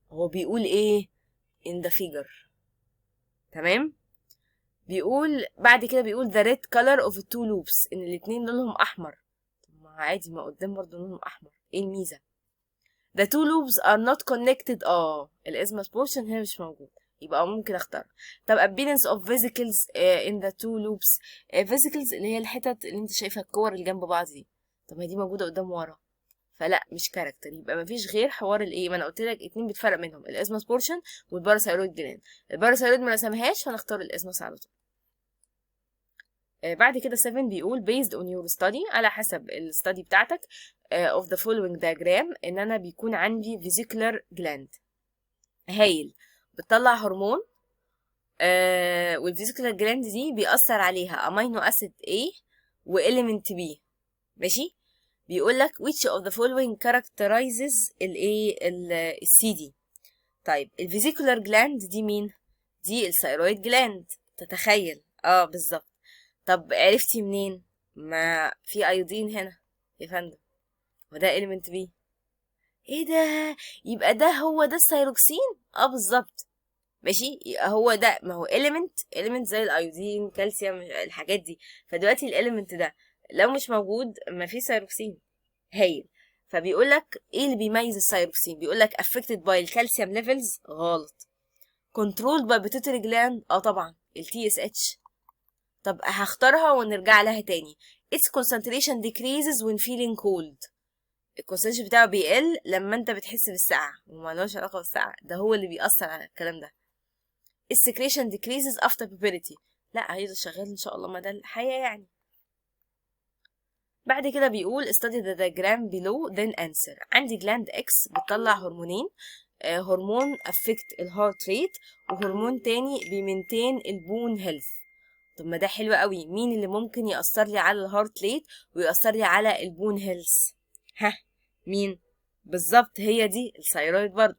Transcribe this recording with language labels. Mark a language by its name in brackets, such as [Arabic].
[Arabic] هو بيقول ايه؟ [English] in the figure. [Arabic] تمام. بيقول بعد كده، بيقول [English] the red color of two loops، [Arabic] ان الاتنين لونهم احمر. ما عادي، ما قدام برضه لونهم احمر، ايه الميزه؟ [English] the two loops are not connected. [Arabic] الاسمس portion هنا مش موجود، يبقى ممكن اختار. طب [English] appearance of vesicles in the two loops. [Arabic] vesicles اللي هي الحتت اللي انت شايفها، الكور اللي جنب بعض دي، طب ما دي موجوده قدام ورا، فلا مش كاركتر. يبقى مفيش غير حوار الايه، ما انا قلت لك اتنين بتفرق منهم، الاسمس portion والباراثايرويد جلاند. الباراثايرويد ما رسمهاش فنختار الاسمس على طول. بعد كده 7 بيقول [English] based on your study، [Arabic] على حسب الستادي بتاعتك [English] of the following diagram، [Arabic] ان انا بيكون عندي vesicular gland. هايل. بتطلع هرمون، والفيزيكولار جلاند دي بيأثر عليها امينو اسيد A وإليمنت B. ماشي. بيقول لك [English] which of the following characterizes [Arabic] السي دي. طيب الفيزيكولار جلاند دي مين؟ دي الثايرويد جلاند. تتخيل؟ بالظبط. طب عرفتي منين؟ ما في ايودين هنا يا فندم، وده إليمنت بي. ايه ده؟ يبقى ده هو ده الثايروكسين. بالظبط. ماشي. هو ده، ما هو إليمنت زي الايودين، كالسيوم، الحاجات دي. فدلوقتي الإليمنت ده لو مش موجود ما في ثايروكسين. هايل. فبيقول لك ايه اللي بيميز الثايروكسين؟ بيقول لك [English] affected by [Arabic] الكالسيوم ليفلز. غلط. [English] controlled by pituitary gland. [Arabic] طبعا الTSH. طب هختارها ونرجع لها تاني. [English] its concentration decreases when feeling cold. [Arabic] الكونسنتريشن بتاعه بيقل لما انت بتحس بالسقعة، ومالوش علاقة بالسقعة، ده هو اللي بيأثر على الكلام ده. السكريشن [English] decreases after puberty. [Arabic] لا هيفضل شغال ان شاء الله، ما ده الحياة يعني. بعد كده بيقول [English] study the diagram below then answer. [Arabic] عندي gland X بتطلع هرمونين، هرمون affect الهارت ريت، وهرمون تاني بيمنتين البون هيلث. طب ما ده حلو قوي. مين اللي ممكن يأثر لي على الهارت ريت ويأثر لي على البون هيلث؟ مين؟ بالظبط هي دي الثايرويد برضه.